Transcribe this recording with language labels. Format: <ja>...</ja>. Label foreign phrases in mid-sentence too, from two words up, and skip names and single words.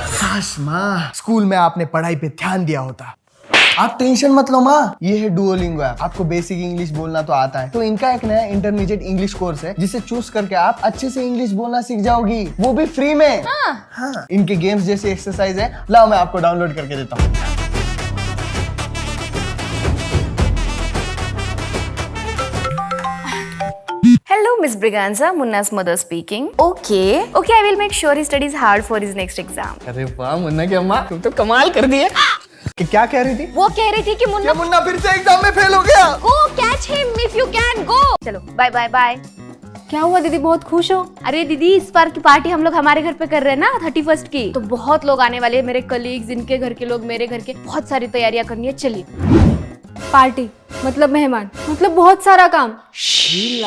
<hi>काश माँ स्कूल में आपने पढ़ाई पे ध्यान दिया होता। आप टेंशन मत लो माँ, ये है डुओलिंगो ऐप। आपको</hi> <en>basic English</en> <hi>बोलना तो आता है, तो इनका एक नया</hi> <en>intermediate English course</en> <hi>है जिसे चूज करके आप अच्छे से इंग्लिश बोलना सीख जाओगी, वो भी फ्री में। हाँ। इनके गेम्स जैसी एक्सरसाइज है, लाओ मैं आपको डाउनलोड करके देता हूँ।</hi> <en>Hello, Miss Briganza. Munna's mother speaking. Okay, I will make sure he studies hard for his next exam.</en> <hi>अरे वाह मुन्ना की अम्मा, तुम तो कमाल कर दिए। कि क्या कह रही थी? वो कह रही थी कि मुन्ना मुन्ना फिर से एग्जाम में फेल हो गया।</hi> <en>Go catch him if you can go.</en> <hi>चलो</hi> <en>bye bye bye.</en> <hi>क्या हुआ दीदी, बहुत खुश हो? अरे दीदी इस बार की पार्टी हम लोग हमारे घर पे कर रहे हैं ना 31st की, तो बहुत लोग आने वाले हैं, मेरे कलीग्स, इनके घर के लोग, मेरे घर के, बहुत सारी तैयारियां करनी है। चलिए। पार्टी मतलब मेहमान मतलब बहुत सारा काम। शीला</hi>